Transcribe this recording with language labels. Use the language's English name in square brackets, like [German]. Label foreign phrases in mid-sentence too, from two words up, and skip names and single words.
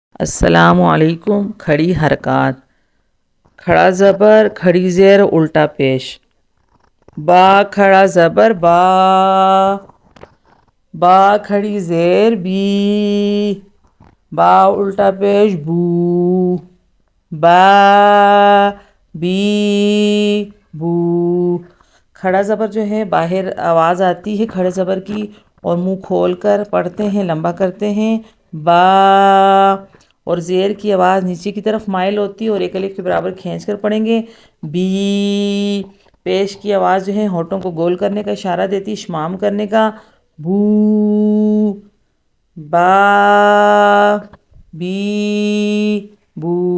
[Arabic] السلام علیکم۔ [Urdu] کھڑی حرکات: کھڑا زبر، کھڑی زیر، الٹا پیش۔ با کھڑا زبر با، با کھڑی زیر بی، با الٹا پیش بو، با بی بو۔ کھڑا زبر جو ہے باہر آواز آتی ہے کھڑے زبر کی، اور منہ کھول کر پڑھتے ہیں، لمبا کرتے ہیں، با۔ اور زیر کی آواز نیچے کی طرف مائل ہوتی ہے اور ایک الف کے برابر کھینچ کر پڑھیں گے، بی۔ پیش کی آواز جو ہے ہونٹوں کو گول کرنے کا اشارہ دیتی، اشمام کرنے کا، بو، با بی بو۔